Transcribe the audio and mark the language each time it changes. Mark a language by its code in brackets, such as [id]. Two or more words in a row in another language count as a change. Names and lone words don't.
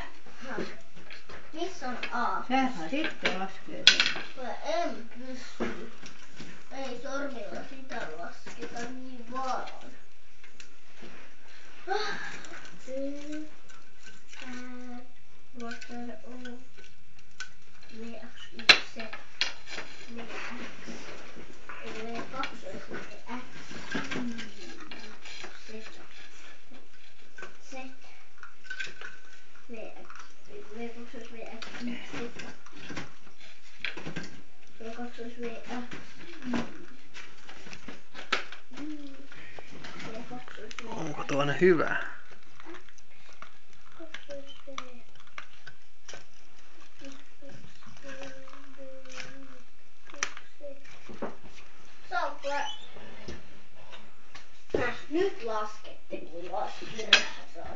[fi] Missä on A? Sähän sitten laskee sen. Mä en pysty. Ei sormilla sitä lasketa niin vaan. Y, Ä, water, O, V, X, Y, Z, V, X. V, 2, V, X, Z, Z, V, X, V, 2, V, X, Z. V, 2, V, X, Onko tuonne hyvä? Nyt laskette, kun laskirjassa.